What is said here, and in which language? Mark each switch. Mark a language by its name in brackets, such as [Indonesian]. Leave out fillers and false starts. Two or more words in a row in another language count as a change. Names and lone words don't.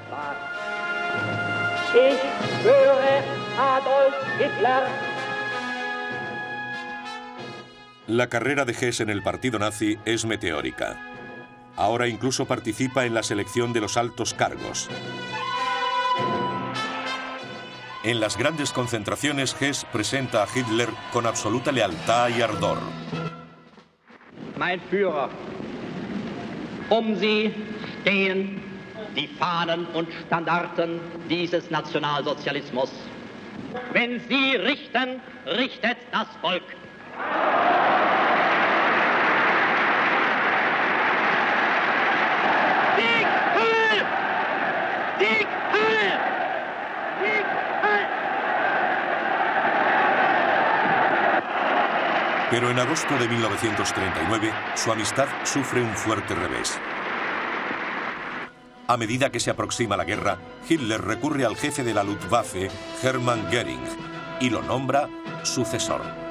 [Spanish] La carrera de Hess en el partido nazi es meteórica. Ahora incluso participa en la selección de los altos cargos. En las grandes concentraciones, Hess presenta a Hitler con absoluta lealtad y ardor. [German] Mein Führer, Sie stehen die Fahnen und Standarten dieses Nationalsozialismus. Wenn Sie richten, richtet das Volk. Sieg Heil! Sieg Heil! Sieg Heil! [Spanish] Pero en agosto de 1939, su amistad sufre un fuerte revés. A medida que se aproxima la guerra, Hitler recurre al jefe de la Luftwaffe, Hermann Göring, y lo nombra sucesor.